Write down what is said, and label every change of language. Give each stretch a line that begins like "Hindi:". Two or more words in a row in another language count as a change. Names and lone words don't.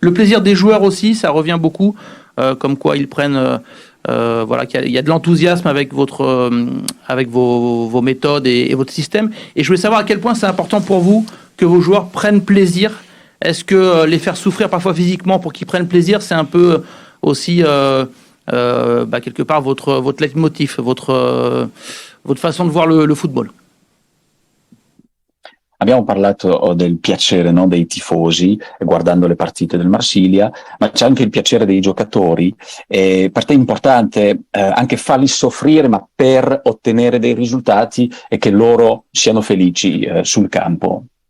French: Le plaisir des joueurs aussi, ça revient beaucoup. comme quoi ils prennent, voilà, qu'il y a de l'enthousiasme avec avec vos méthodes et votre système. Et je voulais savoir à quel point c'est important pour vous que vos joueurs prennent plaisir. Est-ce que les faire souffrir parfois physiquement pour qu'ils prennent plaisir, c'est un peu aussi quelque part votre leitmotiv, votre façon de voir le football?
Italian: Abbiamo parlato del piacere, no, dei tifosi guardando le partite del Marsiglia, ma c'è anche il piacere dei giocatori. Per te è importante anche farli soffrire, ma per ottenere dei risultati e che loro siano felici sul campo.